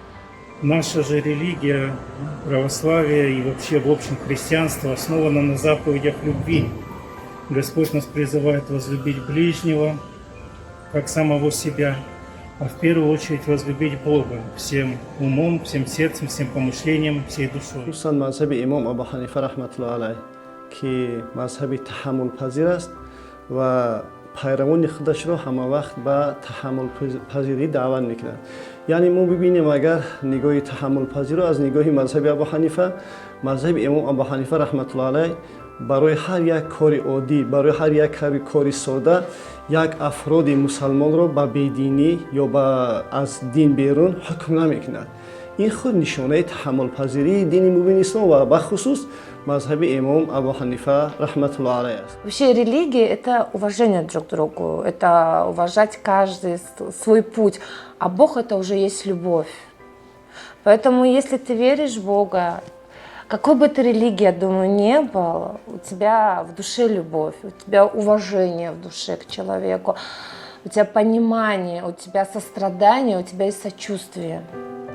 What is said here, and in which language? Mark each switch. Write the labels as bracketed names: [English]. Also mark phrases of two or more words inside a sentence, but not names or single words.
[Russian] Наша же религия, православие и вообще в общем христианство основано на заповедях любви. Господь нас призывает возлюбить ближнего, как самого себя, а в первую очередь возлюбить Бога всем умом, всем сердцем, всем помышлением, всей душой. [Persian] خصوصا مذهب امام ابو حنیفه [Arabic] رحمت الله علیه [Persian] که مذهب تحمل پذیر است و پیروان خودش را همه وقت به تحمل پذیری دعوت میکنند. یعنی ما ببینیم اگر نگاه تحمل پذیر از نگاه مذهب ابو حنیفه، مذهب امام ابو حنیفه [Arabic] رحمت الله علیه [Persian] برای هر یک کار عادی، برای هر یک کار ساده یک افراد مسلمان را به بیدینی یا از دین بیرون حکم نمیکند. این خود نشانه تحمل پذیری دین مبین اسلام و به خصوص مذهب имам Абу Ханифа [Arabic] رحمة الله عليه. [Russian] Вообще религия – это уважение друг к другу, это уважать каждый свой путь, а Бог – это уже есть любовь. Поэтому, если ты веришь в Бога, какой бы ты религии, я думаю, не был, у тебя в душе любовь, у тебя уважение в душе к человеку, у тебя понимание, у тебя сострадание, у тебя есть сочувствие.